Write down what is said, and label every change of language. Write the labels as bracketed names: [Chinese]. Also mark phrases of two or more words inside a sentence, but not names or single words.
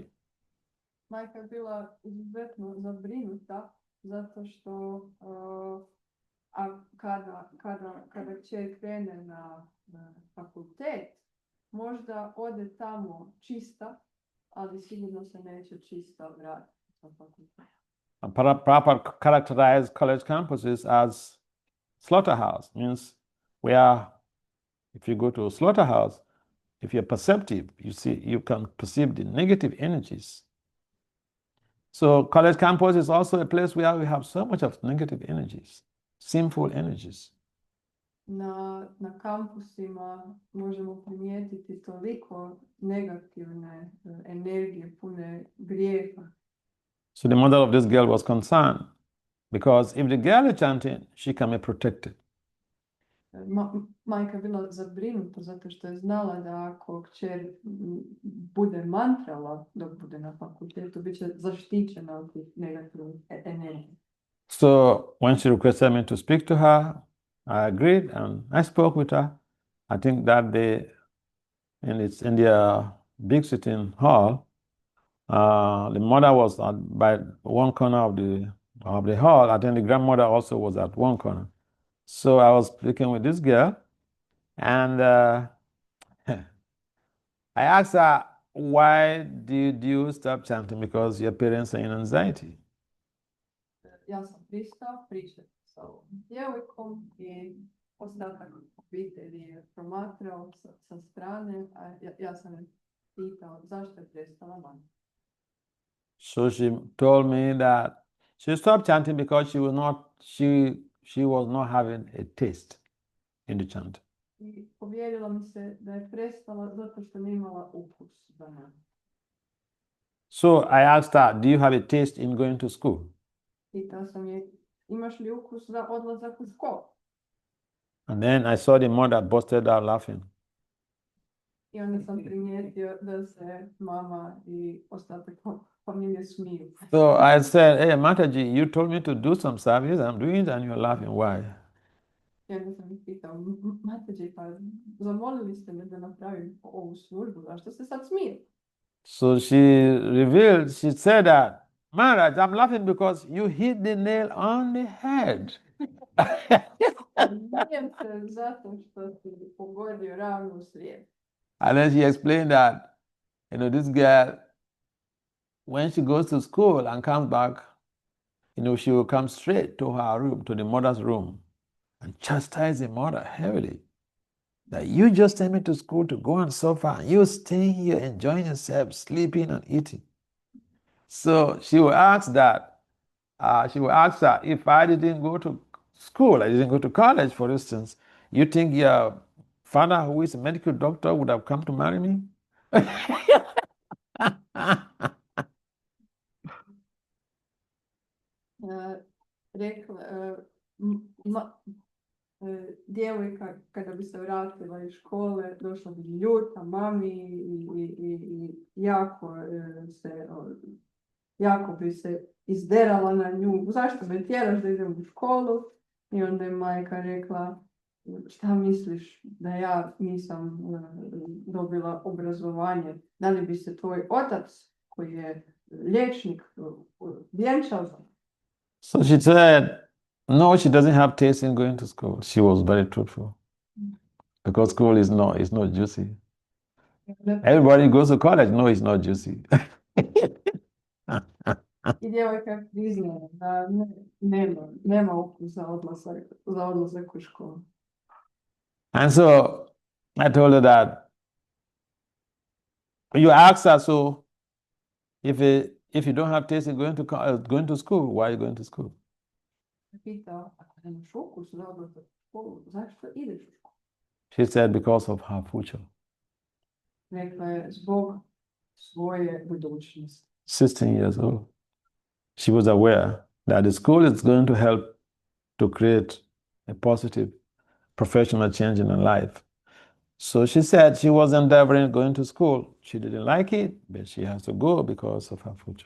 [Croatian] Majka je bila izuzetno zabrinuta zato što kada kćer krene na fakultet, možda ode tamo čista, ali sigurno se neće čista vratiti na fakultet. [English] Proper characterized college campuses as slaughterhouse means where if you go to a slaughterhouse, if you're perceptive, you can perceive the negative energies. So college campus is also a place where we have so much of negative energies, sinful energies. [Croatian] Na kampusima možemo primijetiti toliko negativne energije, pune grijeha. [English] So the mother of this girl was concerned because if the girl is chanting, she can be protected. [Croatian] Majka je bila zabrinuta zato što je znala da ako kćer bude mantrala dok bude na fakultetu, bit će zaštićena od tih negativnih energija. [English] So when she requested me to speak to her, I agreed and I spoke with her. I think that day in their big sitting hall, the mother was by one corner of the hall. I think the grandmother also was at one corner. So I was speaking with this girl, and I asked her, why did you stop chanting? Because your parents are in anxiety. [Croatian] Ja sam pristao pričati sa ovom djevojkom i ostatak obitelji je promatrao sa strane, a ja sam je pitao zašto je prestala mantrati. [English] So she told me that she stopped chanting because she was not having a taste in the chant. [Croatian] I povjerila mi se da je prestala zato što nije imala ukus za mantru. [English] So I asked her, do you have a taste in going to school? [Croatian] Pitao sam je, imaš li ukus za odlazak u školu? [English] And then I saw the mother busted out laughing. [Croatian] I onda sam primijetio da se mama i ostatak familije smiju. [English] So I said, hey, Mataji, you told me to do some service. I'm doing it and you're laughing. Why? [Croatian] I onda sam ih pitao, Mataji, pa zamolili ste me da napravim ovu službu, zašto se sad smiju? [English] So she said that, Maharaj, I'm laughing because you hit the nail on the head. [Croatian] Smijem se zato što si pogodio ravno u srijedu. [English] And then she explained that, this girl, when she goes to school and comes back, she will come straight to her room, to the mother's room, and chastise the mother heavily. That you just sent me to school to go and suffer, and you staying here enjoying yourself, sleeping and eating. So she will ask that. She will ask her, if I didn't go to school, I didn't go to college, for instance, you think your father, who is a medical doctor, would have come to marry me? [Croatian] Rekla, djevojka kada bi se vratila iz škole, došla bi ljuta mami i jako bi se izderala na nju. Zašto me tjeraš da idem u školu? I onda je majka rekla, šta misliš da ja nisam dobila obrazovanje? Da li bi se tvoj otac, koji je liječnik, vjenčao za? [English] So she said, no, she doesn't have taste in going to school. She was very truthful. Because school is not juicy. Everybody goes to college. No, it's not juicy. [Croatian] I djevojka priznaje da nema ukus za odlazak u školu. [English] And so I told her that you ask her, so if you don't have taste in going to school, why are you going to school? [Croatian] Pitao, ako nemaš ukus za odlazak u školu, zašto ideš u školu? [English] She said, because of her future. [Croatian] Rekla je, zbog svoje budućnosti. [English] 16 years old. She was aware that the school is going to help to create a positive professional change in her life. So she said she was endeavoring going to school. She didn't like it, but she has to go because of her future.